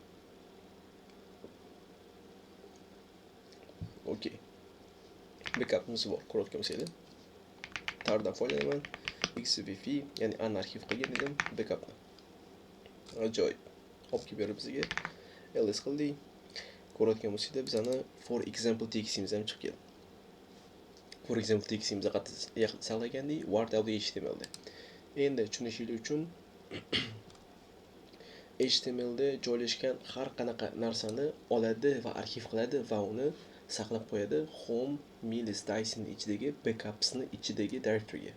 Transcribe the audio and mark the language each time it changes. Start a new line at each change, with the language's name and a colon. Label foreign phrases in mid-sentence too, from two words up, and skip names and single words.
Uzbek: Okey. Backupimiz bor, ko'rayotgan bo'lsangiz. Tardan foydalanaman. XVF, ya'ni anarxiv qilgan edim backupni. Ajoyib. Olib kelib berib bizga ls qildik. Ko'rayotgan bo'lsangiz, bizani
English: for example
Uzbek: txtimiz ham chiqib keldi.
English: For example
Uzbek: txtimizni qayerda saqlagandik? Word.html da. Endi tushunishingiz uchun HTML da joylashgan har qanaqa narsani oladi va arxiv qiladi va uni saqlab qo'yadi home -dice'ning ichidagi backups'ning ichidagi directoryga.